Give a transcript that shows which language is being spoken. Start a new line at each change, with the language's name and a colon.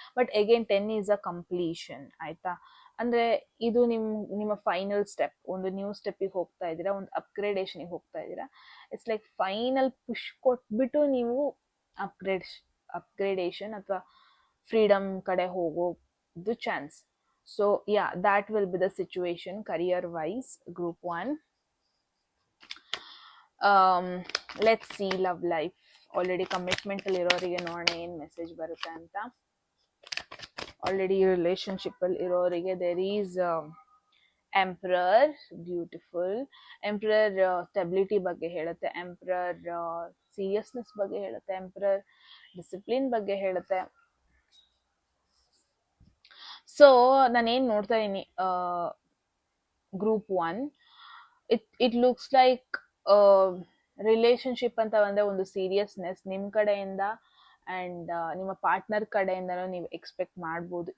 Kannada: But again
English: 10 is a completion,
Kannada: ಆಯ್ತಾ. ಅಂದ್ರೆ ಇದು ನಿಮ್ಮ ಫೈನಲ್ ಸ್ಟೆಪ್, ಒಂದು ನ್ಯೂ ಸ್ಟೆಪ್ಪಿಗೆ ಹೋಗ್ತಾ ಇದ್ದೀರಾ, ಒಂದು ಅಪ್ಗ್ರೇಡೇಷನ್ಗೆ ಹೋಗ್ತಾ ಇದ್ದೀರಾ.
English: it's like
Kannada: ಫೈನಲ್ ಪುಷ್ ಕೊಟ್ಬಿಟ್ಟು ನೀವು ಅಪ್ಗ್ರೇಡೇಷನ್ ಅಥವಾ ಫ್ರೀಡಮ್ ಕಡೆ ಹೋಗೋದು chance.
English: So yeah, that will be the situation career wise, group 1. Let's see love life.
Kannada: Already commitment ಅಲ್ಲಿ ಇರೋರಿಗೆ ನೋಡೋಣ ಏನ್ ಮೆಸೇಜ್ ಬರುತ್ತೆ ಅಂತ. ಆಲ್ರೆಡಿ ರಿಲೇಶನ್ಶಿಪ್ ಅಲ್ಲಿ ಇರೋರಿಗೆ
English: there is emperor, beautiful emperor.
Kannada: Stability ಬಗ್ಗೆ ಹೇಳುತ್ತೆ, emperor seriousness ಬಗ್ಗೆ ಹೇಳುತ್ತೆ, emperor ಡಿಸಿಪ್ಲಿನ್ ಬಗ್ಗೆ ಹೇಳುತ್ತೆ. ಸೊ ನಾನೇನ್ ನೋಡ್ತಾ ಇದೀನಿ group 1,
English: it looks like
Kannada: relationship ಅಂತ ಬಂದ್ರೆ ಒಂದು ಸೀರಿಯಸ್ನೆಸ್ ನಿಮ್ ಕಡೆಯಿಂದ ಅಂಡ್ ನಿಮ್ಮ ಪಾರ್ಟ್ನರ್ ಕಡೆಯಿಂದನೂ ನೀವು ಎಕ್ಸ್ಪೆಕ್ಟ್ ಮಾಡ್ಬೋದು.